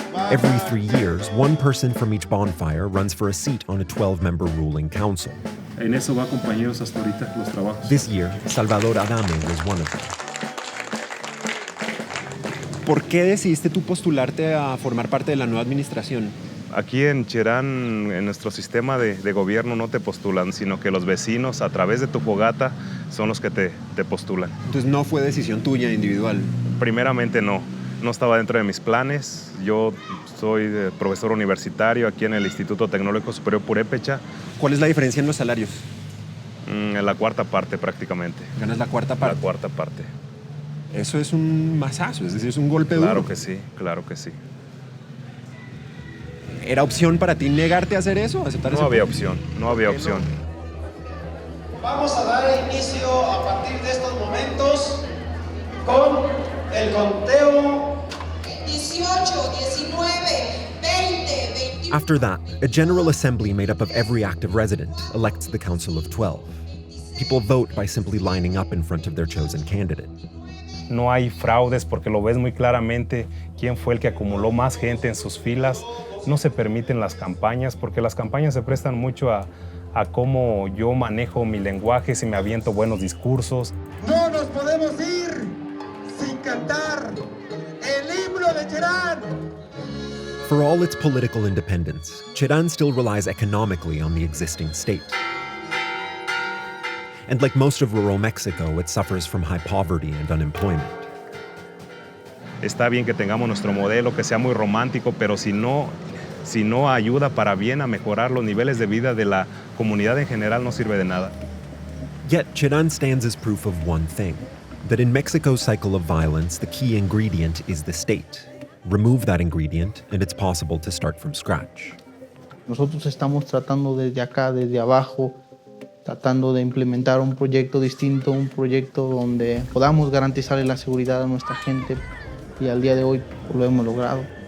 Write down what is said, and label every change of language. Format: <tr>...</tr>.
<en>Every 3 years, one person from each bonfire runs for a seat on a 12-member ruling council.</en> <es>En eso va, compañeros, hasta ahorita los trabajos.</es> <en>This year, Salvador Adame was one of them.</en> <es>¿Por qué decidiste tú postularte a formar parte de la nueva administración? Aquí en Cherán, en nuestro sistema de gobierno, no te postulan, sino que los vecinos, a través de tu fogata, son los que te postulan. Entonces no fue decisión tuya individual. Primeramente no estaba dentro de mis planes. Yo soy profesor universitario aquí en el Instituto Tecnológico Superior Purépecha. ¿Cuál es la diferencia en los salarios? En la cuarta parte prácticamente. ¿Ganas la cuarta parte? La cuarta parte. Eso es un mazazo, es decir, es un golpe duro. Claro que sí, claro que sí. ¿Era opción para ti negarte a hacer eso? ¿Aceptar no había opción, no había opción. Vamos a dar inicio a partir de estos momentos con el conteo. 18, 19, 20, 21.</es> <en>After that, a general assembly made up of every active resident elects the Council of 12. People vote by simply lining up in front of their chosen candidate.</en> <es>no hay fraudes porque lo ves muy claramente quién fue el que acumuló más gente en sus filas. No se permiten las campañas porque las campañas se prestan mucho a cómo yo manejo mi lenguaje, si me aviento buenos discursos. No nos podemos ir sin cantar el himno de Cherán.</es> <en>For all its political independence, Cherán still relies economically on the existing state. And like most of rural Mexico, it suffers from high poverty and unemployment.</en> <es>Está bien que tengamos nuestro modelo, que sea muy romántico, pero si no ayuda para bien a mejorar los niveles de vida de la comunidad en general, no sirve de nada.</es> <en>Yet, Cherán stands as proof of one thing, that in Mexico's cycle of violence, the key ingredient is the state. Remove that ingredient, and it's possible to start from scratch.</en> <es>Nosotros estamos tratando desde acá, desde abajo, tratando de implementar un proyecto distinto, un proyecto donde podamos garantizarle la seguridad a nuestra gente, y al día de hoy lo hemos logrado.</es>